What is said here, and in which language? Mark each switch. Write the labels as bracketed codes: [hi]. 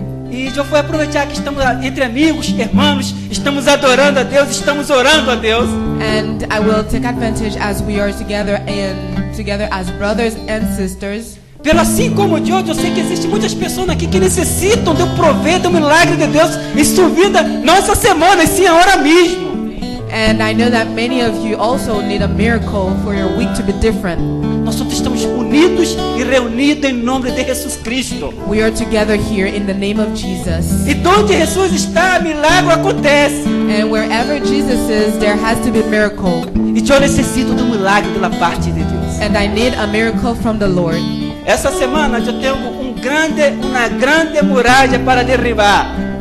[pt] E eu vou aproveitar que estamos entre amigos, irmãos, estamos adorando a Deus, estamos orando a Deus. [en] And I will take advantage as we are together as brothers and sisters. [pt] Pelo assim como Deus, eu sei que existem muitas pessoas aqui que necessitam do prover do milagre de Deus em sua vida, não essa semana, e sim agora mesmo. [en] And I know that many of you also need a miracle for your week to be different. [pt] Nós todos estamos unidos e reunidos em nome de Jesus Cristo. [en] We are together here in the name of Jesus. [pt] E onde Jesus está, milagre acontece. [en] And wherever Jesus is, there has to be a miracle. [pt] E eu necessito do milagre da parte de Deus. [en] And I need a miracle from the Lord. [pt] Essa semana eu tenho uma grande muralha para derribar.